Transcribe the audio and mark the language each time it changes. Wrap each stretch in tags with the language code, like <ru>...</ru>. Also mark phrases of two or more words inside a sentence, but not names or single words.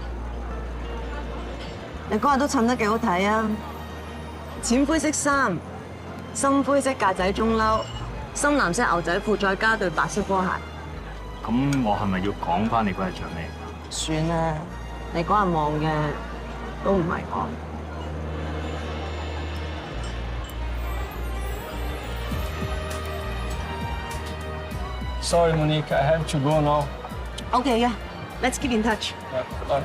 <yue>你嗰日都襯得幾好睇啊！淺灰色衫，深灰色格仔中褸，深藍色牛仔褲，再加對白色波鞋。咁我係咪要講翻你嗰日着咩？算啦，你嗰日望嘅都唔係我。</yue> <en>Sorry, Monique, I have to go now. Okay, yeah. Let's keep in touch. Yeah, bye.</en>